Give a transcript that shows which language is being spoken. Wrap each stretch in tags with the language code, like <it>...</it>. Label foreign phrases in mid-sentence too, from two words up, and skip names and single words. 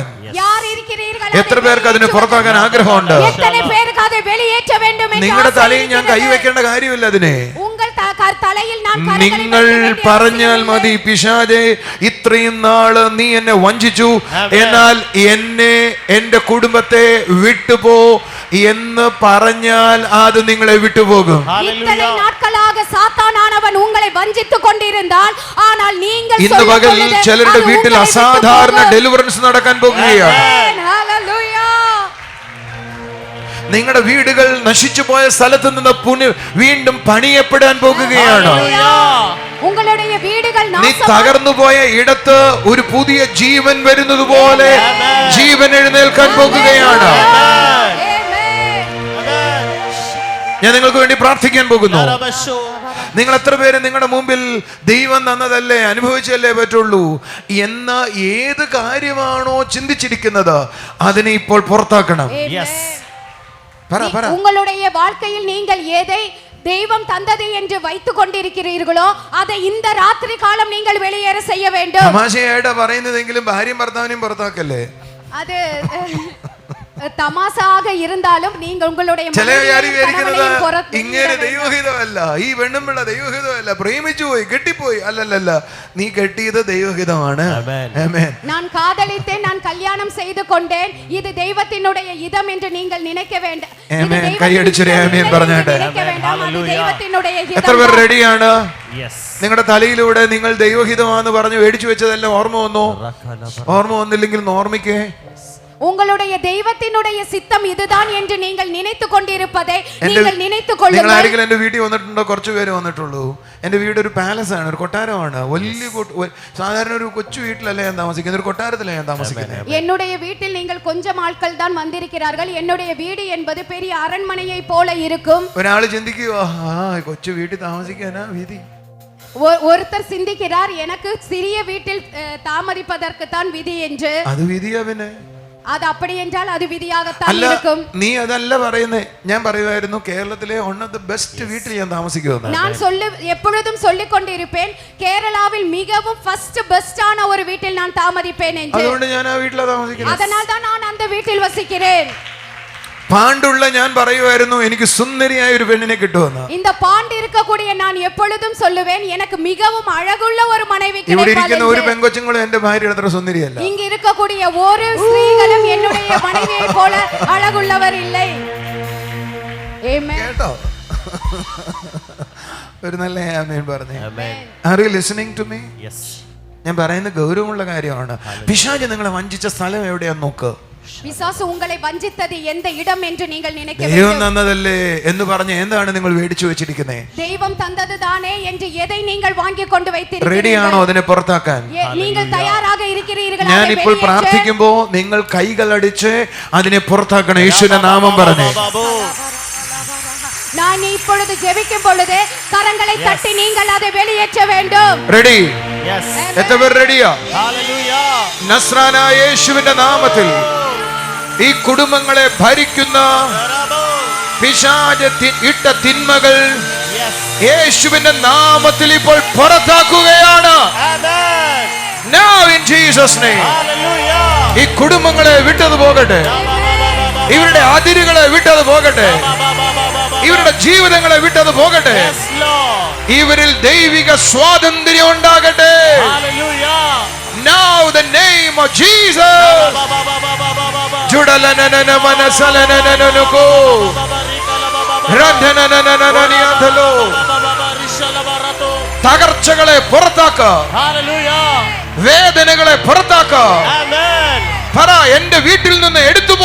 <ta>யார் இருக்கிறீர்கள்?</ta> <ml>എത്ര പേർക്ക് അതിനെ പുറത്താക്കാൻ ആഗ്രഹമുണ്ട്?</ml> <ta>எத்தனை பேருக்கு அதை வெளியேற்ற வேண்டும் என்று</ta> <ml>നിങ്ങളുടെ തലയിൽ ഞാൻ കൈ വെക്കേണ്ട കാര്യമില്ല അതിനെ.</ml> <ta>உங்கள் தலையில் நான்</ta> <ml>നിങ്ങൾ പറഞ്ഞാൽ മതി, പിശാചേ ഇത്രയും നാള് നീ എന്നെ വഞ്ചിച്ചു, എന്നാൽ എന്നെ എന്റെ കുടുംബത്തെ വിട്ടുപോ എന്ന് പറഞ്ഞാൽ അത് നിങ്ങളെ വിട്ടുപോകും.</ml> <ta>இத்தனை நாட்களாக சாத்தானானவன் உங்களை வஞ்சித்துக் கொண்டிருந்தால், ஆனால் நீங்கள்</ta> <ml>ഇന്ന് പകൽ ചിലരുടെ വീട്ടിൽ അസാധാരണ ഡെലിവറൻസ് നടക്കാൻ പോകുകയാണ്. നിങ്ങളുടെ വീടുകൾ നശിച്ചു പോയ സ്ഥലത്ത് നിന്ന് വീണ്ടും പണിയപ്പെടാൻ പോകുകയാണ്.</ml> <ta>உங்களுடைய வீடுகள்</ta> <ml>നീ തകർന്നു പോയ ഇടത്ത് ഒരു പുതിയ ജീവൻ വരുന്നത് പോലെ ജീവൻ എഴുന്നേൽക്കാൻ പോകുകയാണ്. ഞാൻ നിങ്ങൾക്ക് വേണ്ടി പ്രാർത്ഥിക്കാൻ പോകുന്നു. നിങ്ങൾ എത്ര പേര് നിങ്ങളുടെ മുമ്പിൽ ദൈവം തന്നതല്ലേ അനുഭവിച്ചല്ലേ പറ്റുള്ളൂ എന്ന ഏത് കാര്യമാണോ ചിന്തിച്ചിരിക്കുന്നത് അതിനെ ഇപ്പോൾ പുറത്താക്കണം.</ml> <ta>உங்களுடைய வாழ்க்கையில் நீங்கள் எதை தெய்வம் தந்தது என்று வைத்துக் கொண்டிருக்கிறீர்களோ அதை இந்த ராத்திரி காலம் நீங்கள் வெளியேற செய்ய வேண்டும்.</ta> <ml>തമാശയായിട്ട് പറയുന്നതെങ്കിലും ഭാര്യയും ഭർത്താവിനെയും പുറത്താക്കല്ലേ.</ml> <ta>அது തമാശാக இருந்தாலும் நீங்க உங்களுடைய</ta> <ml>ഇങ്ങനെ ദൈവഹിതമല്ല, ഈ പെണ്ണുമ്പിള്ള ദൈവഹിതമല്ല, പ്രേമിച്ചു പോയി കെട്ടിപ്പോയി, അല്ലല്ല, നീ കെട്ടിയത് ദൈവഹിതമാണ്.</ml> <ta>நான் காதலித்தேன், நான் கல்யாணம் செய்து கொண்டேன், இது தெய்வத்தினுடைய இதம் என்று நீங்கள் நினைக்க வேண்டாம்.</ta> <ml>കൈയടിച്ചൊരു ആമേൻ പറഞ്ഞാട്ടെ. എത്ര പേർ റെഡിയാണ്? നിങ്ങളുടെ തലയിലൂടെ നിങ്ങൾ ദൈവഹിതമാണെന്ന് പറഞ്ഞു മേടിച്ചു വെച്ചതെല്ലാം ഓർമ്മ വന്നോ? ഓർമ്മ വന്നില്ലെങ്കിൽ ഓർമ്മിക്കേ.</ml> <ta>உங்களுடைய தெய்வத்தினுடைய சித்தம் இதுதான் என்று நீங்கள் நினைத்துக் கொண்டிருப்பதை நீங்கள் நினைத்துக் கொள்ளுங்கள்.</ta> <ml>നിങ്ങൾ ആരെങ്കിലും എന്റെ വീട്ടിൽ വന്നിട്ടുണ്ടോ? കുറച്ച് പേര് വന്നിട്ടുള്ളൂ. എന്റെ വീട് ഒരു പാലസ് ആണ്, ഒരു കൊട്ടാരമാണ്. വലിയ സാധാരണ ഒരു കൊച്ചു വീട്ടിലല്ല ഞാൻ താമസിക്കുന്നത്, ഒരു കൊട്ടാരത്തിലാണ് ഞാൻ താമസിക്കുന്നത്.</ml> <ta>என்னுடைய வீட்டில் நீங்கள் கொஞ்சம் ஆட்கள் தான் வந்திருக்கிறார்கள். என்னுடைய வீடு என்பது பெரிய அரண்மனையை போல இருக்கும்.</ta> <ml>ഒരാൾ ചിന്തിക്കുക, കൊച്ചു വീട്ടിൽ താമസിക്കാനാ വിധി.</ml> <ta>ஒருத்தர் சிந்திக்கிறார், எனக்கு சிறிய வீட்டில் தாமதிப்பதற்கு தான் விதி என்று. அது விதியா? പിന്നെ அது அப்படி என்றால் அது விதியாகத்தான் இருக்கும்.</ta> <ml>നീ അതല്ല പറയുന്നേ. ഞാൻ പറയുമായിരുന്നു കേരളത്തിലെ</ml> <en>one of the best</en> <ml>വീട്ടിൽ ഞാൻ താമസിക്കുമെന്ന്.</ml> <ta>நான் எப்பொழுதும் சொல்லிக் கொண்டிருப்பேன், கேரளாவில் மிகவும்</ta> <en>first best</en> <ta>ஒரு வீட்டில் நான் தாமதிப்பேன் என்று.</ta> <ml>അതുകൊണ്ട് ഞാൻ ആ വീട്ടിലാണ് താമസിക്കുന്നത്.</ml> <ta>அதனால் தான் நான் அந்த வீட்டில் வசிக்கிறேன்.</ta> <ml>പാണ്ടുള്ള ഞാൻ പറയുമായിരുന്നു എനിക്ക് സുന്ദരിയായ ഒരു പെണ്ണിനെ കിട്ടുമെന്ന്.</ml> <ta>இந்த பாண்டு இருக்கக்கூடிய நான் எப்பொழுதும் சொல்லுவேன், எனக்கு மிகவும் அழகுள்ள ஒரு மனைவி கிடைப்பாள்.</ta> <ml>ഇവിടെ ഇരിക്കുന്ന ഒരു പെൺകൊച്ചുങ്ങളും എന്റെ ഭാര്യയുടെ അത്ര സുന്ദരിയല്ല.</ml> <ta>இங்க இருக்கக்கூடிய ஒரு ஸ்திரீகளும் என்னுடைய மனைவியை போல அழகுள்ளவர் இல்லை. ஆமென்.</ta> <ml>കേട്ടോ? ഒരു നല്ല ആമേൻ പറഞ്ഞേ.</ml> <en>Amen. Are you listening to me? Yes.</en> <ml>ഞാൻ പറയുന്ന ഗൗരവമുള്ള കാര്യമാണ്. പിശാച് നിങ്ങളെ വഞ്ചിച്ച സ്ഥലം എവിടെയാന്ന് നോക്ക്.</ml> <ta>பிசாசு உங்களை வஞ்சித்தது எந்த இடம் என்று நீங்கள் நினைக்க</ta> <ml>ദൈവം</ml> <ta>வேண்டும்.</ta> <ml>തന്നതല്ലേ എന്ന് പറഞ്ഞ് എന്താണ് നിങ്ങൾ മേടിച്ചു വെച്ചിരിക്കുന്നത്?</ml> <ta>தெய்வம் தந்தது தானே என்று எதை நீங்கள் வாங்கி கொண்டு வைத்திருக்கிறீர்கள்?</ta> <ml>റെഡിയാണോ അതിനെ പുറത്താക്കാൻ?</ml> <ta>நீங்கள் தயாராக இருக்கிறீர்களா?</ta> <ml>ഞാൻ ഇപ്പോൾ പ്രാർത്ഥിക്കുമ്പോൾ നിങ്ങൾ കൈകളടിച്ച് അതിനെ പുറത്താക്കണം. യേശുവിന്റെ നാമം പറഞ്ഞേ.</ml> <ta>நான் இப்பொழுது ஜெபிக்கும் பொழுது கரங்களை தட்டி நீங்கள் அதை வெளியேற்ற வேண்டும்.</ta> <ml>റെഡി?</ml> <en>Yes.</en> <ml>എത്ര പേർ റെഡിയാ?</ml> <en>Hallelujah.</en> <ml>നസ്രാനായ യേശുവിന്റെ നാമത്തിൽ ഈ കുടുംബങ്ങളെ ഭരിക്കുന്ന പിശാച് ഇട്ട തിന്മകൾ</ml> <en>Yes.</en> <ml>യേശുവിന്റെ നാമത്തിൽ ഇപ്പോൾ പുറത്താക്കുകയാണ്.</ml> <en>Amen. Now in Jesus name. Hallelujah.</en> <ml>ഈ കുടുംബങ്ങളെ വിട്ടത് പോകട്ടെ. ഇവരുടെ അതിരുകളെ വിട്ടത് പോകട്ടെ. ഇവരുടെ ജീവിതങ്ങളെ വിട്ടത് പോകട്ടെ.</ml> <en>Yes, Lord.</en> <ml>ഇവരിൽ ദൈവിക സ്വാതന്ത്ര്യം ഉണ്ടാകട്ടെ.</ml> <en>Hallelujah. Now the name of Jesus. ജുഡലനനന മനസലനനനനകോ രന്ധനനനനനനിയന്തലോ.</en> <ml>തകർച്ചകളെ പുറത്താക്ക.</ml> <en>Hallelujah.</en> <ml>വേദനകളെ പുറത്താക്ക.</ml> <en>Amen.</en> <ml>പറ, എന്റെ വീട്ടിൽ നിന്ന് എടുത്തുപോ.</ml>